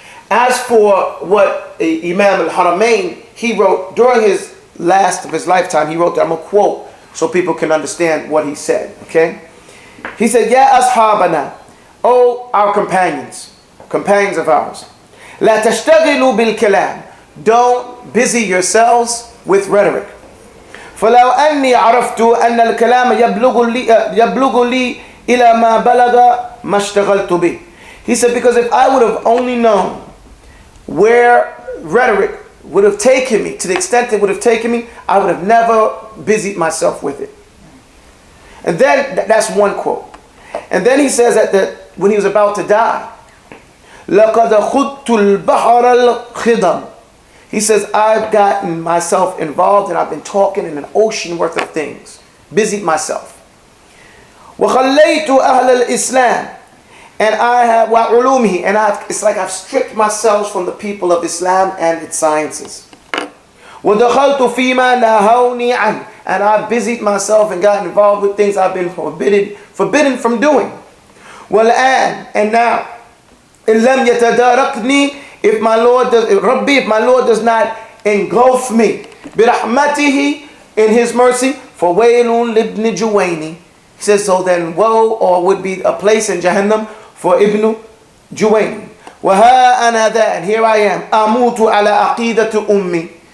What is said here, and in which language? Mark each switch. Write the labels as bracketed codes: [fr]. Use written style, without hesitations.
[en] As for what Imam al-Haramain, he wrote during his last of his lifetime, he wrote that, I'm going to quote so people can understand what he said, okay? He said, [ar] Ya ashabana, [en] O our companions of ours, [ar] la tashtaghilu bil kalam, [en] don't busy yourselves with rhetoric. [ar] فلو أني عرفت أن الكلام يبلغ لي إلى ما بلغ ما اشتغلت به. [en] He said, because if I would have only known where rhetoric would have taken me, to the extent it would have taken me, I would have never busied myself with it. And then, that's one quote. And then he says that when he was about to die, [ar] لَقَدْ خُضْتُ الْبَحْرَ الْخِضَمِ. [en] He says, I've gotten myself involved and I've been talking in an ocean worth of things. Busied myself. [ar] وَخَلَّيْتُ أَهْلَ الْإِسْلَامِ. [en] And I have [ar] وَعُلُومِهِ. [en] And it's like I've stripped myself from the people of Islam and its sciences. [ar] وَدَخَلْتُ فِي مَا نَهَوْنِي عَنْهُ. [en] And I've busied myself and gotten involved with things I've been forbidden from doing. [ar] وَالْآنِ. [en] And now, [ar] إِن لَمْ يَتَدَارَكْنِي. [en] If my Lord does not engulf me, [ar] برحمته, [en] in His mercy, [ar] فَوَيْلٌ لِبْنِ جُوَيْنِ. [en] He says, so then woe, or would be a place in Jahannam for Ibn Juwayni. [ar] وَهَا أَنَا ذَا. [en] And here I am. [ar] أَمُوتُ عَلَى عَقِيدَةِ أُمِّي.